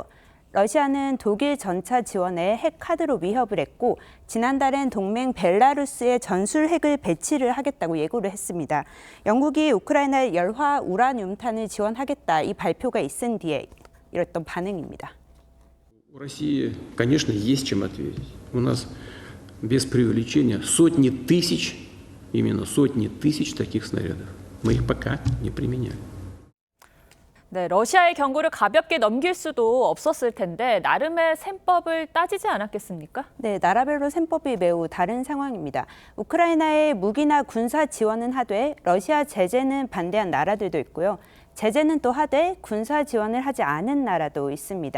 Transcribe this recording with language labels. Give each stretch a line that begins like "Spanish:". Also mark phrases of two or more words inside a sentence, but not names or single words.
Korean: 러시아는 독일 전차 지원에 핵 카드로 위협을 했고 지난달엔 동맹 벨라루스에 전술 핵을 배치를 하겠다고 예고를 했습니다. 영국이 우크라이나에 열화 우라늄탄을 지원하겠다 이 발표가 있은 뒤에 이랬던 반응입니다.
Russian: У России, конечно, есть чем ответить. У нас без преувеличения сотни тысяч, именно сотни тысяч таких снарядов. Мы их пока не применяем.
Korean: 네, 러시아의 경고를 가볍게 넘길 수도 없었을 텐데 나름의 셈법을 따지지 않았겠습니까? 네, 나라별로 셈법이 매우 다른 상황입니다. 우크라이나에 무기나 군사 지원은 하되 러시아 제재는 반대한 나라들도 있고요. 제재는 또 하되 군사 지원을 하지 않은 나라도 있습니다.